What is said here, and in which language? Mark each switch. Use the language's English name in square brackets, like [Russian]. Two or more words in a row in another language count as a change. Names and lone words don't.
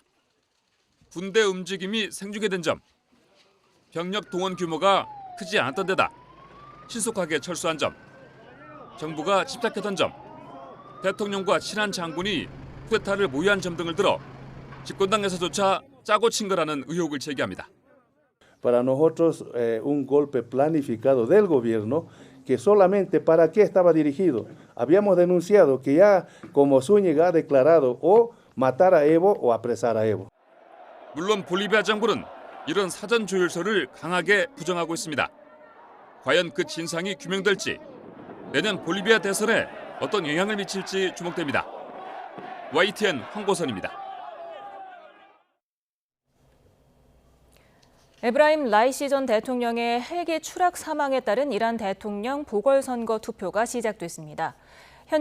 [Korean] 군대 움직임이 생중계된 점, 병력 동원 규모가 크지 않았던 데다 신속하게 철수한 점, 정부가 집착했던 점, 대통령과 친한 장군이 쿠데타를 모의한 점 등을 들어 집권당에서조차 짜고 친 거라는 의혹을 제기합니다. [Spanish] Para nosotros un golpe planificado del gobierno que solamente para qué estaba dirigido. Habíamos denunciado que ya como Zúñiga ha declarado o matar a Evo o apresar a Evo. [Korean] 물론 볼리비아 정부는 이런 사전 조율서를 강하게 부정하고 있습니다. 과연 그 진상이 규명될지, 내년 볼리비아 대선에 어떤 영향을 미칠지 주목됩니다. YTN 황보선입니다. 에브라임 라이시 전 대통령의 헬기 추락 사망에 따른 이란 대통령 보궐선거 투표가 시작됐습니다.